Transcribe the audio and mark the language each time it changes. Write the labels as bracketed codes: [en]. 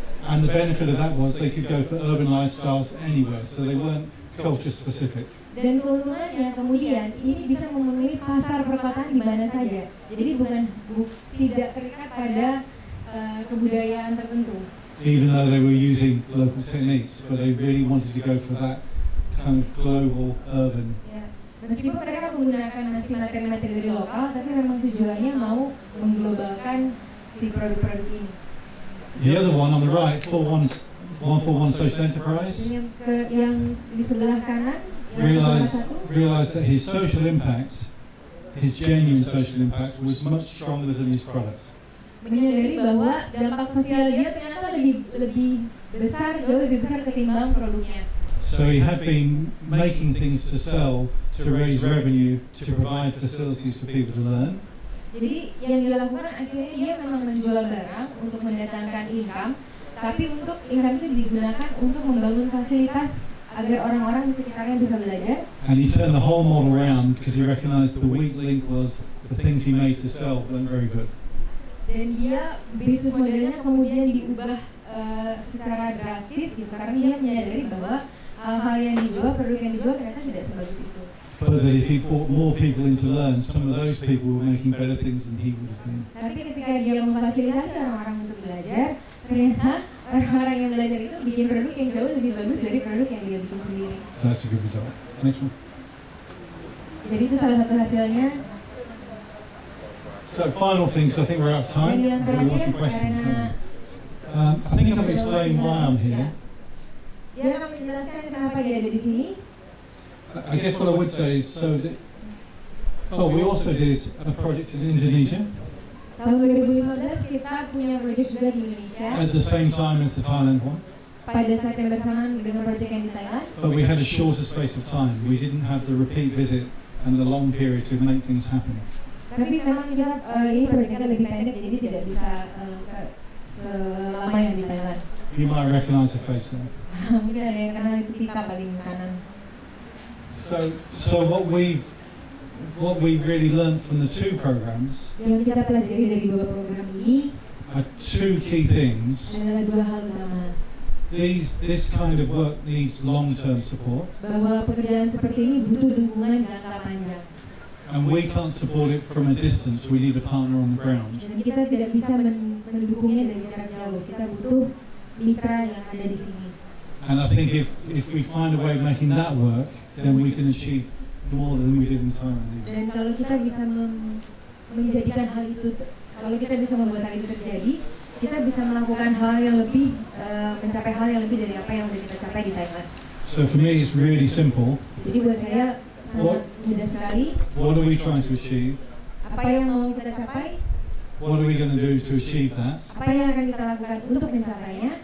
[en] And the benefit of that was they could go for urban lifestyles anywhere, so they weren't culture specific. [id] Dan keuntungannya kemudian ini bisa memenuhi pasar perkotaan di mana saja. Jadi tidak terikat pada kebudayaan tertentu. [en] Even though they were using local techniques, but they really wanted to go for that kind of global urban. [id] Ya. Meskipun mereka menggunakan masih materi-materi dari lokal, tapi memang tujuannya mau mengglobalkan si produk-produk ini. [en] The other one on the right, 141 Social Enterprise, [id] Yang di sebelah kanan [en] realized that his social impact, his genuine social impact, was much stronger than his product. [id] Menyadari bahwa dampak sosial dia ternyata lebih besar, jauh lebih besar ketimbang produknya. [en] So he had been making things to sell, to raise revenue, to provide facilities for people to learn. [id] Jadi yang dilakukan akhirnya dia memang menjual barang untuk mendatangkan income, tapi untuk income itu digunakan untuk membangun fasilitas agar orang-orang di sekitarnya bisa belajar. [en] And he turned the whole model around because he recognized the weak link was the things he made to sell weren't very good. [id] Dan dia bisnis modelnya kemudian diubah secara drastis gitu, karena dia menyadari bahwa hal-hal yang dijual, produk yang dijual ternyata tidak sebagus itu. [en] But that if he brought more people in to learn, some of those people were making better things than he would have been. [id] Tapi ketika dia memfasilitasi orang-orang untuk belajar, ternyata orang-orang yang belajar itu bikin produk yang jauh lebih bagus dari produk yang dia bikin sendiri. [en] So that's a good result. Next one. [id] Jadi itu salah satu hasilnya. [en] So final things, I think we're out of time. [id] Dan yang [en] We want [id] terakhir, [en] some questions. [id] karena [en] I think I've explained why I'm here. [id] dia akan menjelaskan kenapa dia ada di sini. [en] I guess what I would say is we also did a project in Indonesia [id] Tahun 2015 kita punya project juga di Indonesia. [en] at the same time as the Thailand one. [id] Pada saat yang bersamaan dengan project yang di Thailand. [en] But we had a shorter space of time. We didn't have the repeat visit and the long period to make things happen. [id] Tapi memang kita ini proyeknya lebih pendek, jadi tidak bisa selama yang di Thailand. [en] You might recognize the face there. [id] Mungkin ada yang kenal itu kita paling kanan. [en] So what we've really learned from the two programs [id] Yang kita pelajari dari dua program ini [en] are two key things. [id] adalah dua hal utama. [en] This kind of work needs long-term support. [id] Bahwa pekerjaan seperti ini butuh dukungan jangka panjang. [en] And we can't support it from a distance. We need a partner on the ground. [id] Dan kita tidak bisa mendukungnya dari jarak jauh. Kita butuh mitra yang ada di sini. [en] And I think if we find a way of making that work, then we can achieve more than we did in Thailand. [id] Dan kalau kita bisa menjadikan hal itu, kalau kita bisa membuat hal itu terjadi, kita bisa melakukan hal yang lebih, mencapai hal yang lebih dari apa yang sudah kita capai di Thailand. [en] So for me, it's really simple. [id] Jadi buat saya sangat mudah sekali. [en] What are we trying to achieve? [id] Apa yang mau kita capai? [en] What are we going to do to achieve that? [id] Apa yang akan kita lakukan untuk mencapainya?